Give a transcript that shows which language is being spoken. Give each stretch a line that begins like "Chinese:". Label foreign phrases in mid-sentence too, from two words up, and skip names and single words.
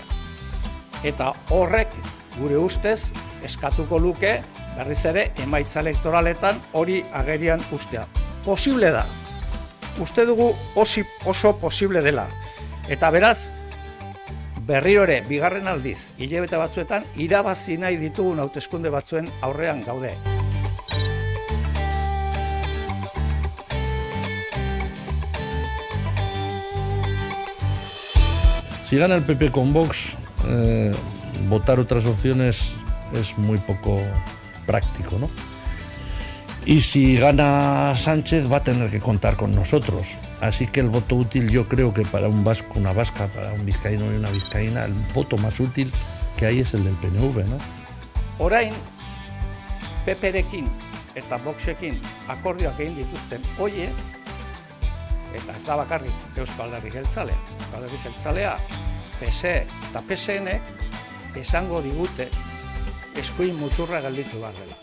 Basque: Eta horrek gure ustez eskatuko luke berriz ere emaitza elektoraletan hori agerian ustea. Posible da. Uste dugu oso posible dela. Eta beraz, berriro ere, bigarren aldiz, hilabete batzuetan, irabazi nahi ditugun hauteskunde batzuen aurrean gaude.
Spanish: Si gana el PP con Vox, votar otras opciones es muy poco práctico, ¿no? Y si gana Sánchez va a tener que contar con nosotros. Así que el voto útil, yo creo que para un vasco, una vasca, para un vizcaíno y una vizcaína, el voto más útil que hay es el del PNV, ¿no?
Basque: Orain, PPrekin eta Voxekin akordioak egin dituzten hoiek, eta ez da bakarrik Euskal Alderdi Jeltzalea. Euskal Alderdi Jeltzalea, PSE eta PSN esango digute eskuin muturra gelditu behar dela.